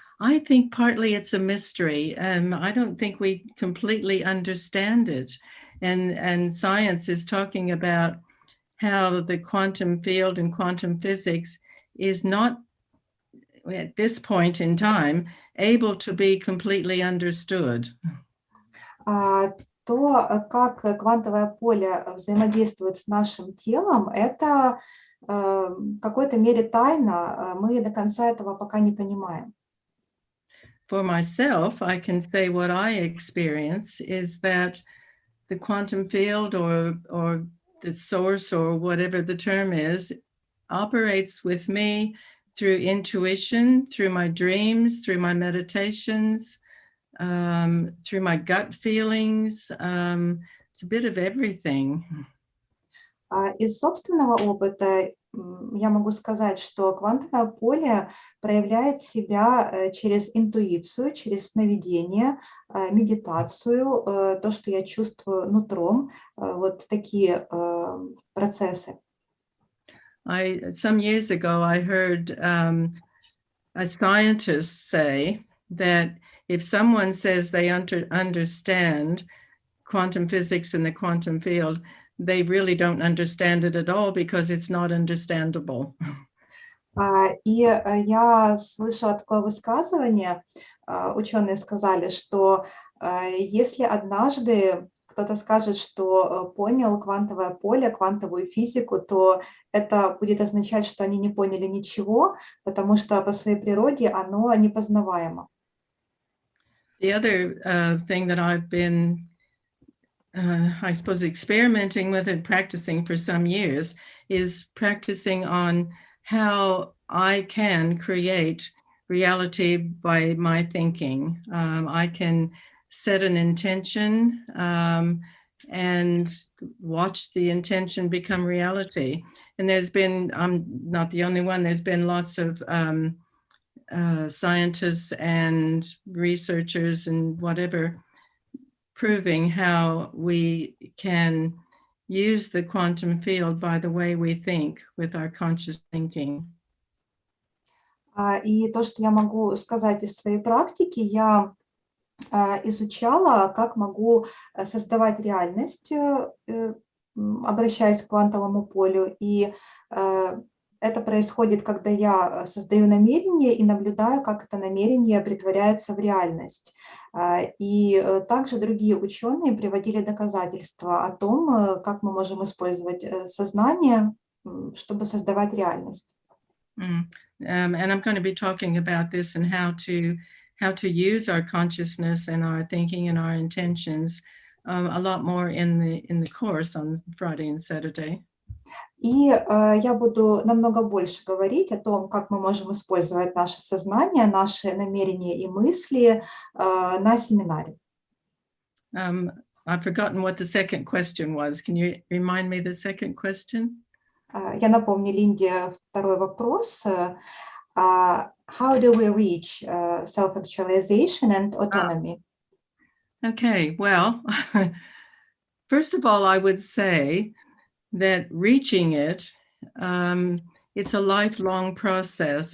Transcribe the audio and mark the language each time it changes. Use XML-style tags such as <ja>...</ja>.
<en>I think partly it's a mystery. I don't think we completely understand it. And science is talking about how the quantum field and quantum physics is not, at this point in time, able to be completely understood.</en> <ru>То, как квантовое поле взаимодействует с нашим телом, это в какой-то мере тайна. Мы до конца этого пока не понимаем.</ru> <en>For myself, I can say what I experience is that the quantum field or the source or whatever the term is operates with me through intuition, through my dreams, through my meditations, through my gut feelings. It's a bit of everything.</en> <ru>Из собственного опыта я могу сказать, что квантовое поле проявляет себя через интуицию, через сновидение, медитацию, то, что я чувствую нутром, вот такие процессы.</ru> <en>Some years ago, I heard a scientist say that if someone says they understand quantum physics in the quantum field, they really don't understand it at all because it's not understandable.</en> <ru>И я слышала такое высказывание, ученые сказали, что если однажды кто-то скажет, что понял квантовое поле, квантовую физику, то это будет означать, что они не поняли ничего, потому что по своей природе оно непознаваемо.</ru> <en>The other thing that I've been, I suppose, experimenting with and practicing for some years is practicing on how I can create reality by my thinking. I can set an intention and watch the intention become reality. And there's been, I'm not the only one, there's been lots of scientists and researchers and whatever proving how we can use the quantum field by the way we think with our conscious thinking.</en> <ru>И то, что я могу сказать из своей практики, я изучала, как могу создавать реальность, обращаясь к квантовому полю. И это происходит, когда я создаю намерение и наблюдаю, как это намерение претворяется в реальность. И также другие ученые приводили доказательства о том, как мы можем использовать сознание, чтобы создавать реальность.</ru> <en>And I'm going to be talking about this and how to use our consciousness and our thinking and our intentions a lot more in the course on Friday and Saturday.</en> <ru>И я буду намного больше говорить о том, как мы можем использовать наше сознание, наши намерения и мысли на семинаре.</ru> <en>I've forgotten what the second question was. Can you remind me the second question?</en> <ru>Я напомню Линде второй вопрос.</ru> <en>How do we reach self-actualization and autonomy? Okay, well, first of all, I would say that reaching it, it's a lifelong process.</en>